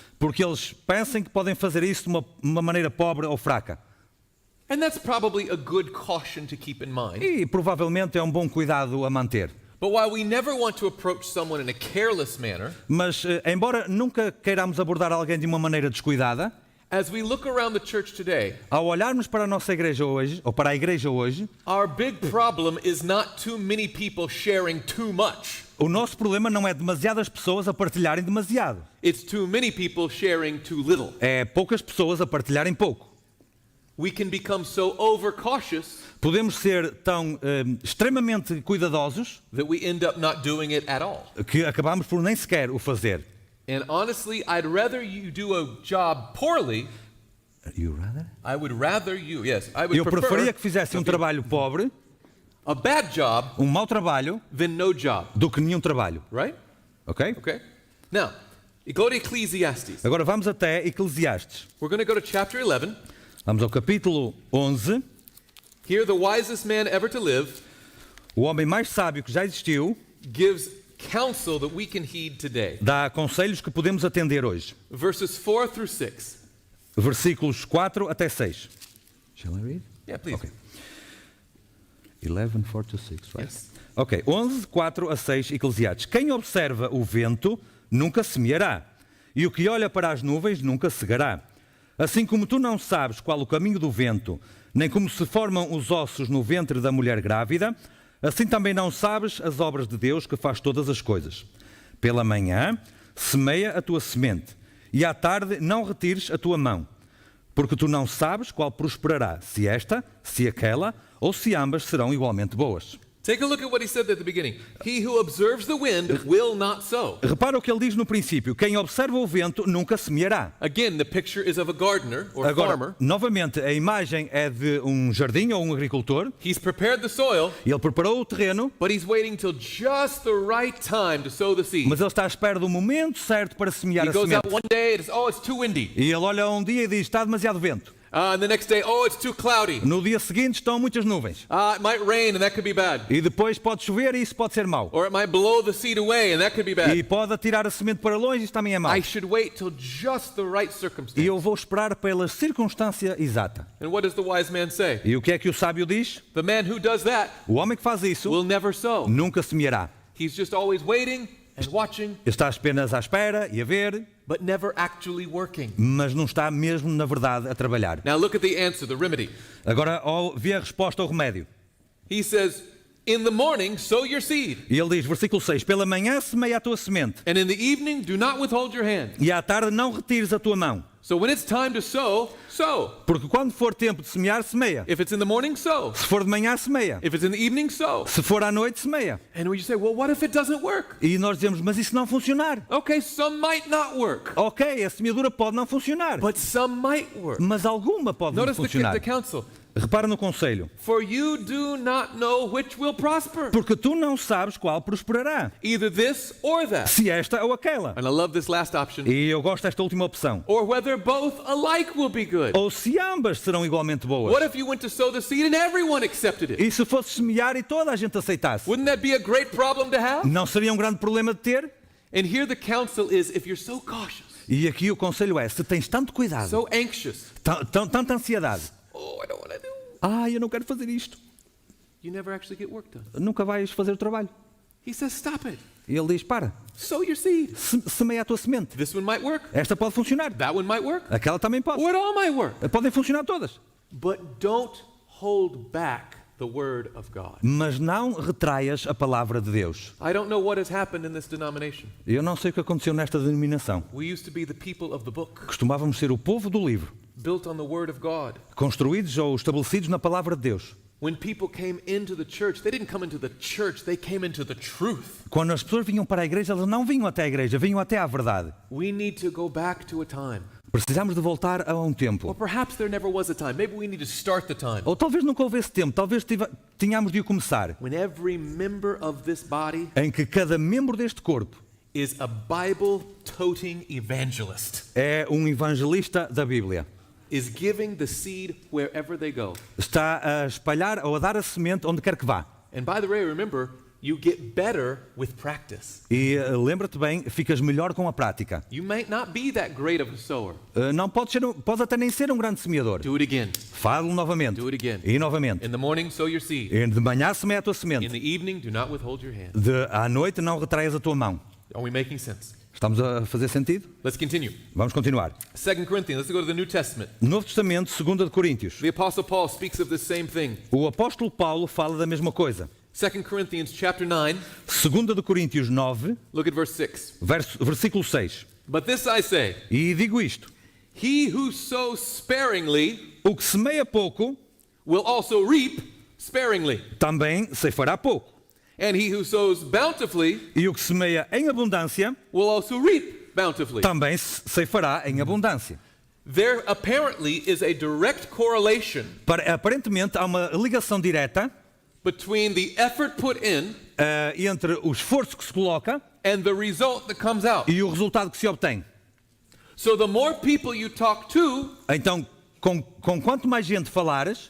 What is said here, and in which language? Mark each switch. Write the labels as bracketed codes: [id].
[pt] porque eles pensam que podem fazer isso de uma maneira pobre ou fraca. [en] And that's probably a good caution to keep in mind. [pt] E provavelmente é um bom cuidado a manter. [en] But while we never want to approach someone in a careless manner, [pt] Mas, embora nunca queiramos abordar alguém de uma maneira descuidada, [en] as we look around the church today, [pt] ao olharmos para a nossa igreja hoje, ou para a igreja hoje, [en] our big problem is not too many people sharing too much. [pt] o nosso problema não é demasiadas pessoas a partilharem demasiado. [en] It's too many people sharing too little. [pt] É poucas pessoas a partilharem pouco. [en] We can become so overcautious [pt] Podemos ser tão extremamente cuidadosos [en] that we end up not doing it at all. [pt] que acabamos por nem sequer o fazer. [en] And honestly, I'd rather you do a job poorly. I would rather you, yes, I would [pt] Eu preferia que [en] prefer [pt] fizesse um trabalho pobre, [en] a bad job [pt] um mau trabalho, [en] than no job, [pt] do que nenhum trabalho. [en] right? Ok? Okay. Now, you go to Ecclesiastes. [pt] Agora vamos até Eclesiastes. [en] We're going to go to chapter 11. [pt] Vamos ao capítulo 11. [en] Here, the wisest man ever to live [pt] O homem mais sábio que já existiu [en] gives counsel that we can heed today. [pt] dá conselhos que podemos atender hoje. [en] Verses 4 through 6. [pt] Versículos 4 até 6. [en] Shall I read? Yeah, please. Okay. 11, 4 to 6, right? Yes. [pt] Ok, 11, 4 a 6, Eclesiastes. Quem observa o vento nunca semeará, e o que olha para as nuvens nunca cegará. Assim como tu não sabes qual o caminho do vento, nem como se formam os ossos no ventre da mulher grávida, assim também não sabes as obras de Deus que faz todas as coisas. Pela manhã, semeia a tua semente, e à tarde não retires a tua mão, porque tu não sabes qual prosperará, se esta, se aquela, ou se ambas serão igualmente boas. [en] Take a look at what he said at the beginning. He who observes the wind will not sow. [pt] Repara o que ele diz no princípio: quem observa o vento nunca semeará. [en] Again, the picture is of a gardener or [pt] Agora, [en] farmer. [pt] novamente, a imagem é de um jardim ou um agricultor. [en] He's prepared the soil, [pt] Ele preparou o terreno, [en] but he's waiting till just the right time to sow the seed. [pt] mas ele está à espera do momento certo para semear [en] He [pt] a [en] goes out [pt] semente. [en] one day, it's too windy. [pt] E ele olha um dia e diz: está demasiado vento. [en] And the next day, it's too cloudy. [pt] No dia seguinte estão muitas nuvens. [en] It might rain and that could be bad. [pt] E depois pode chover e isso pode ser mau. [en] Or it might blow the seed away and that could be bad. [pt] E pode atirar a semente para longe e isso também é mau. [en] I should wait till just the right [pt] E [en] circumstance. [pt] eu vou esperar pela circunstância exata. [en] And what does the wise man say? [pt] E o que é que o sábio diz? [en] The man who does that [pt] O homem que faz isso [en] will never sow. [pt] nunca semeará. [en] He's just always waiting and watching, [pt] Está apenas à espera e a ver, [en] but never actually working. [pt] mas não está mesmo, na verdade, a trabalhar. [en] Now look at the answer, the remedy. [pt] Agora, vê a resposta ao remédio. [en] He says, in the morning, sow your seed. [pt] E ele diz, versículo 6, pela manhã semeia a tua semente, [en] And in the evening, do not withhold your hand. [pt] e à tarde não retires a tua mão. [en] So when it's time to sow, sow. [pt] Porque quando for tempo de semear, semeia. [en] If it's in the morning, sow. [pt] Se for de manhã, semeia. [en] If it's in the evening, sow. [pt] Se for à noite, semeia. [en] And we say, well, what if it doesn't work? [pt] E nós dizemos, mas isso não funcionar. [en] Okay, some might not work, [pt] Ok, a semeadura pode não funcionar, [en] but some might work. [pt] mas alguma pode não [en] Notice [pt] funcionar. [en] the counsel. [pt] Repara no conselho. [en] For you do not know which will prosper, [pt] Porque tu não sabes qual prosperará. [en] either this or that. [pt] Se esta ou aquela. [en] And I love this last option. [pt] E eu gosto desta última opção. [en] Or whether both alike will be good. [pt] Ou se ambas serão igualmente boas. [en] What if you went to sow the seed and everyone accepted it? [pt] E se fosse semear e toda a gente aceitasse? [en] Wouldn't that be a great problem to have? [pt] Não seria um grande problema de ter? [en] And here the counsel is, if you're so cautious, [pt] E aqui o conselho é, se tens tanto cuidado, [en] so anxious, [pt] tanta ansiedade, [en] I don't want to do. [pt] eu não quero fazer isto, [en] You never actually get work done. [pt] nunca vais fazer o trabalho. [en] He says, stop it. [pt] E ele diz, para, [en] Sow your seed. [pt] semeia a tua semente. [en] This one might work. [pt] Esta pode funcionar, [en] That one might work. [pt] aquela também pode. [en] Or it all might work. [pt] Podem funcionar todas. [en] But don't hold back the word of God. [pt] Mas não retraias a palavra de Deus. [en] I don't know what has happened in this denomination. [pt] Eu não sei o que aconteceu nesta denominação. [en] We used to be the people of the book, [pt] Costumávamos ser o povo do livro, [en] built on the word of God. [pt] construídos ou estabelecidos na palavra de Deus. [en] When people came into the church, they didn't come into the church, they came into the truth. [pt] Quando as pessoas vinham para a igreja, elas não vinham até a igreja, vinham até à verdade. [en] We need to go back to a time. [pt] Precisamos de voltar a um [en] Or [pt] tempo. [en] perhaps there never was a time. Maybe we need to start the time. [pt] Ou talvez nunca houvesse tempo, talvez tínhamos de o começar. [en] When every member of this body [pt] Em que cada membro deste corpo [en] is a Bible-toting evangelist, [pt] é um evangelista da Bíblia. [en] is giving the seed wherever they go. [pt] Está a espalhar ou a dar a semente onde quer que vá. [en] And by the way, remember, You get better with practice. [pt] E lembra-te bem, ficas melhor com a prática. [en] You might not be that great of a sower. [pt] Não podes até nem ser um grande semeador. [en] Do it again. [pt] Fala-lo novamente. [en] Do it again. [pt] E novamente. [en] In the morning, sow your seed. [pt] E de manhã semeia a tua [en] In [pt] semente. [en] the evening, do not withhold your hand. [pt] À noite não retraias a tua mão. [en] Are we making sense? [pt] Estamos a fazer sentido? [en] Let's continue. [pt] Vamos continuar. [en] 2 Corinthians, let's go to the New Testament. [pt] Novo Testamento, 2 de Coríntios. [en] The Apostle Paul speaks of the same thing. [pt] O apóstolo Paulo fala da mesma coisa. [en] 2 Corinthians chapter 9, [pt] 2 de Coríntios 9, [en] look at verse 6. [pt] versículo 6. [en] But this I say, [pt] E digo isto: [en] he who sows sparingly [pt] o que semeia pouco, [en] will also reap sparingly. [pt] também ceifará pouco. [en] And he who sows bountifully [pt] E o que semeia em abundância, [en] will also reap bountifully. [pt] também ceifará em abundância. [en] There apparently is a direct correlation [pt] Aparentemente há uma ligação direta [en] between the effort put in [pt] entre o esforço que se coloca [en] and the result that comes out. [pt] e o resultado que se obtém. [en] So the more people you talk to, [pt] Então, com quanto mais gente falares,